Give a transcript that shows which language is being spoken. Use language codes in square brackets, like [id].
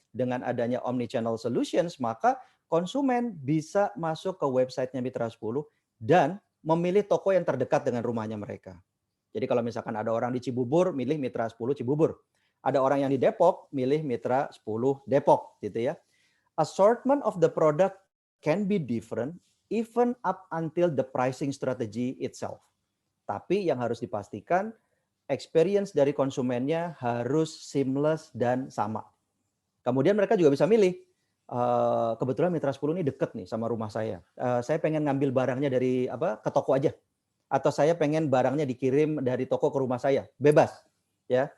[id] Dengan adanya omnichannel solutions, maka konsumen bisa masuk ke websitenya Mitra 10 dan memilih toko yang terdekat dengan rumahnya mereka. Jadi kalau misalkan ada orang di Cibubur, milih Mitra 10 Cibubur. Ada orang yang di Depok, milih Mitra 10 Depok, gitu ya. [en] Assortment of the product can be different, even up until the pricing strategy itself. [id] Tapi yang harus dipastikan, experience dari konsumennya harus seamless dan sama. Kemudian mereka juga bisa milih, kebetulan Mitra 10 ini deket nih sama rumah saya. Saya pengen ngambil barangnya dari ke toko aja. Atau saya pengen barangnya dikirim dari toko ke rumah saya, bebas, ya.